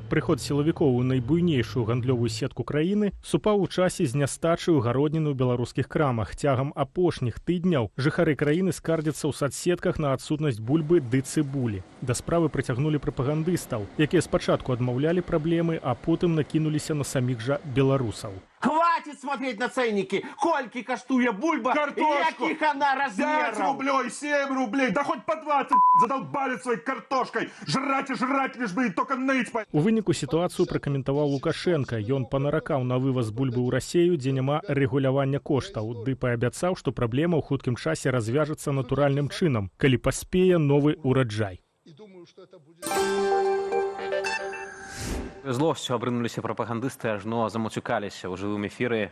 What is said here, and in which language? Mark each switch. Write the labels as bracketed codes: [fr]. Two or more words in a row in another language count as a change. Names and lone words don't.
[be] Прыход сілавікоў у найбуйнейшую гандлёвую сетку краіны супаў у часе з нястачай гародніны ў беларускіх крамах. Цягам апошніх тыдняў жыхары краіны скардзяцца ў садсетках на адсутнасць бульбы ды цыбулі. Да справы прыцягнулі прапагандыстаў, якія спачатку адмаўлялі праблемы, а потым накінуліся на саміх жа беларусаў. [ru] Хватит смотреть на ценники! [be] Кольки коштуе бульба, [ru] картошку! Яких она размеров! 5 рублей, 7 рублей, да хоть по 20 задолбали своей картошкой! Жрать и жрать, лишь бы и только ныть! [be] У выніку сітуацыю пракаментаваў Лукашенко. Ён панаракаў на вываз бульбы ў Расею, дзе няма рэгулявання коштаў, ды паабяцаў, што праблема ў хуткім часе развяжацца натуральным чынам, калі паспее новы ураджай. Злосцю абрынуліся прапагандысты, ажно замуцюкаліся ў жывым эфіры.